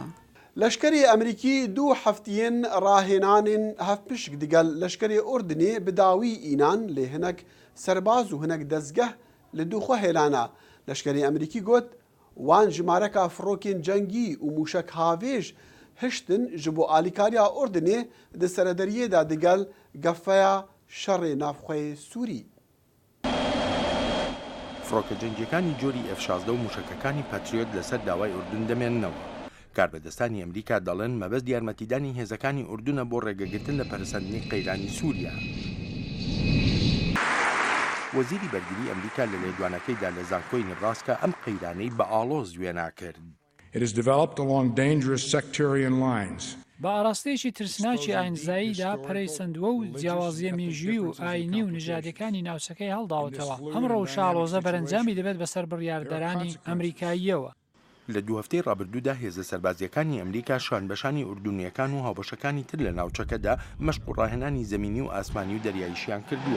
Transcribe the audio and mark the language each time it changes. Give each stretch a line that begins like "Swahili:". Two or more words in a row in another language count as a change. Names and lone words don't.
Kurdish: Leşkerê Emerîkî dû heftiyên rahênanên hevpişk digel leşkerê Urdunê bi dawî înan lê hinek serbaz û hinek dezgeh li dû xwe hêlane. Leşkerê Emerîkî got wan ji mareka firokên cengî û mûşek havêj hiştin ji bo alîkariya Urdunê di serederiyê de digel gefeya şerê navxweyê Sûrî.
Central Kurdish: فڕۆکە جەنگیەکانی جۆری F-16 و موشکەکانی پاتریۆت لەسەر داوای ئوردون دەمێننەوە. کاربەدەستانی ئەمریکا دەڵێن مەبەست یارمەتیدانی هێزەکانی ئوردونە بۆ ڕێگەگرتن لە پەرسەندنی قەیرانی سووریا. وەزیری بەرگری ئەمریکا لە لێدوانەکەیدا لە زانکۆی نبراسکا ئەم قەیرانەی بە ئاڵۆز وێنا کرد.
English: It is developed along dangerous sectarian lines.
Central Kurdish: بە ئاراستەیەکی ترسناکی ئاینزاییدا پەرەیسەندووە و جیاوازیە مێژووی و ئاینی و نژادەکانی ناوچەکەی هەڵداوتەوە. ئەمڕۆ و شاڵۆزە بەرەنجامی دەبێت بەسەر بڕیاردەرانی ئەمریکاییەوە. لە دوو هەفتەی ڕابردوودا هێزە سەربازیەکانی ئەمریکا شانبەشانی ئوردونیەکان و هاوبەشەکانی تر لە ناوچەکەدا مەشق و ڕاهێنانی زەمینی و ئاسمانی و دەریاییشیان کردووە.